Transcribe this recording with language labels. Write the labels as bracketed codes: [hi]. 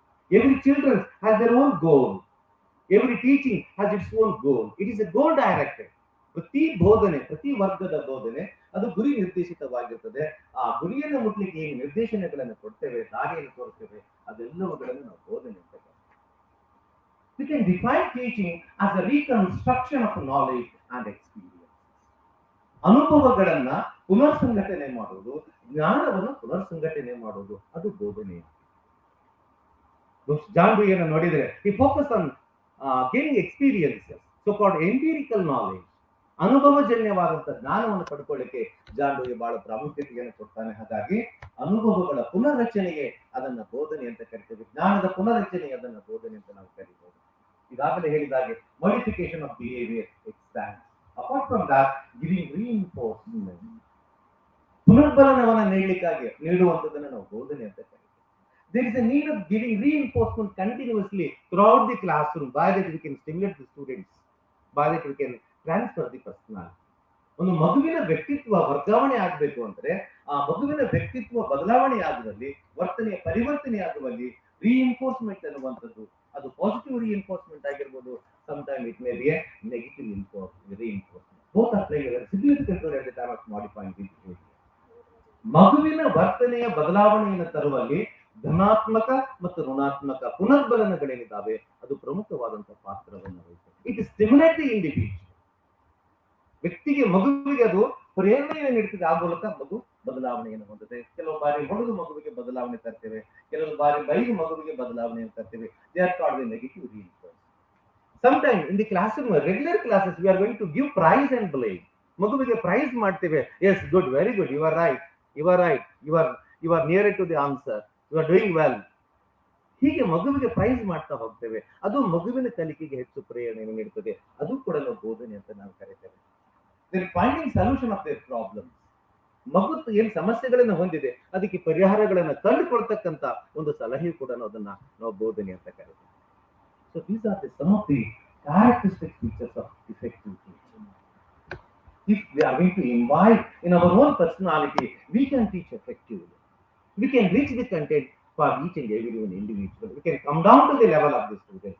[en] Every children has their own goal. Every teaching has its own goal. It is a goal directed. [kn] ಪ್ರತಿ ಬೋಧನೆ, ಪ್ರತಿ ವರ್ಗದ ಬೋಧನೆ ಅದು ಗುರಿ ನಿರ್ದೇಶಿತವಾಗಿರ್ತದೆ. ಆ ಗುರಿಯನ್ನು ಮುಟ್ಲಿಕ್ಕೆ ಏನು ನಿರ್ದೇಶನಗಳನ್ನು ಕೊಡ್ತೇವೆ, ದಾರಿಯನ್ನು ತೋರಿಸ್ತೇವೆ, ಅದೆಲ್ಲವುಗಳನ್ನು ನಾವು ಬೋಧನೆ ಅಂತ ಕರೀತೇವೆ. [en] We can define teaching as a reconstruction of knowledge and experience. [kn] ಅನುಭವಗಳನ್ನ ಪುನರ್ಸಂಘಟನೆ ಮಾಡುವುದು, ಜ್ಞಾನವನ್ನು ಪುನರ್ಸಂಘಟನೆ ಮಾಡುವುದು, ಅದು ಬೋಧನೆ. ಜಾನ್ ಡುಯಿಯನ್ನು ನೋಡಿದ್ರೆ [en] he focused on gaining experiences, so called empirical knowledge. [kn] ಅನುಭವಜನ್ಯವಾದಂತಹ ಜ್ಞಾನವನ್ನು ಪಡ್ಕೊಳ್ಳಿಕ್ಕೆ ಜಾನ್ ಡುಯಿ ಬಹಳ ಪ್ರಾಮುಖ್ಯತೆಯನ್ನು ಕೊಡ್ತಾನೆ. ಹಾಗಾಗಿ ಅನುಭವಗಳ ಪುನರ್ರಚನೆಗೆ ಅದನ್ನ ಬೋಧನೆ ಅಂತ ಕರಿತೇವೆ. ಜ್ಞಾನದ ಪುನರ್ರಚನೆಗೆ ಅದನ್ನ ಬೋಧನೆ ಅಂತ ನಾವು ಕರೀಬಹುದು. ಈಗಾಗಲೇ ಹೇಳಿದಾಗೆ [en] Modification of behaviour expand. Apart from that giving reinforcement, [kn] ಪುನರ್ಬಲನವನ್ನ ನೀಡುವಂಥದ್ದನ್ನು ನಾವು ಬೋಧನೆ ಅಂತ ಕರೀತೀವಿ. [en] There is a need of giving reinforcement continuously throughout the classroom, by that we can stimulate the students, by that we can transfer the personality. [kn] ಒಂದು ಮಗುವಿನ ವ್ಯಕ್ತಿತ್ವ ವರ್ಗಾವಣೆ ಆಗಬೇಕು ಅಂದ್ರೆ ಆ ಮಗುವಿನ ವ್ಯಕ್ತಿತ್ವ ಬದಲಾವಣೆ ಆಗುವಲ್ಲಿ, ವರ್ತನೆಯ ಪರಿವರ್ತನೆ ಆಗುವಲ್ಲಿ ರೀಇನ್ಫೋರ್ಸ್ಮೆಂಟ್ ಅನ್ನುವಂಥದ್ದು, ಅದು ಪಾಸಿಟಿವ್ ರೀಇನ್ಫೋರ್ಸ್ಮೆಂಟ್ ಆಗಿರ್ಬೋದು, [en] Sometime it may be a negative reinforcement. Both are playing a significant role at the time of modifying the behavior. [kn] ಮಗುವಿನ ವರ್ತನೆಯ ಬದಲಾವಣೆಯನ್ನು ತರುವಲ್ಲಿ ಧನಾತ್ಮಕ ಮತ್ತು ಋಣಾತ್ಮಕ ಪುನರ್ಬಲನಗಳೇನಿದ್ದಾವೆ ಅದು ಪ್ರಮುಖವಾದಂತಹ ಪಾತ್ರವನ್ನು ವಹಿಸುತ್ತೆ. [en] It stimulate the individual. [kn] ವ್ಯಕ್ತಿಗೆ, ಮಗುವಿಗೆ ಅದು ಪ್ರೇರಣೆಯನ್ನು ನೀಡುತ್ತದೆ. ಆ ಮೂಲಕ ಮಗು ಬದಲಾವಣೆಯನ್ನು ಹೊಂದುತ್ತೆ. ಕೆಲವು ಬಾರಿ ಹೊಡೆದು ಮಗುವಿಗೆ ಬದಲಾವಣೆ ತರ್ತೇವೆ, ಕೆಲವು ಬಾರಿ ಬೈದು ಮಗುವಿಗೆ ಬದಲಾವಣೆಯನ್ನು ತರ್ತೇವೆ. [en] They are called the negative reinforcement. Sometimes in the classroom, regular classes, we are going to give prize and blame. [kn] ಮಗುವಿಗೆ ಪ್ರೈಸ್ ಮಾಡ್ತೇವೆ. [en] Yes, good, very good, you are right, you are right, you are near to the answer, you are doing well. [kn] ಹೀಗೆ ಮಗುವಿಗೆ price ಮಾಡ್ತಾ ಹೋಗ್ತೇವೆ. ಅದು ಮಗುವಿನ ಕಲಿಕೆಗೆ ಹೆಚ್ಚು ಪ್ರೇರಣೆಯನ್ನು ನೀಡುತ್ತದೆ. ಅದು ಕೂಡ ನಾವು ಬೋಧನೆ ಅಂತ ನಾವು ಕರೀತೇವೆ. [en] Finding solution of their problem. [kn] ಮಗು ಏನ್ ಸಮಸ್ಯೆಗಳನ್ನು ಹೊಂದಿದೆ ಅದಕ್ಕೆ ಪರಿಹಾರಗಳನ್ನು ಕಂಡುಕೊಳ್ತಕ್ಕಂತ ಒಂದು ಸಲಹೆ ಕೂಡ ಅದನ್ನ ನಾವು ಬೋಧನೆ ಅಂತ ಕರೀತೇವೆ. [en] So these are some of the characteristic features of effective teaching. If we are going to imbibe in our own personality, we can teach effectively. We can reach the content for each and every one individual. We can come down to the level of the student.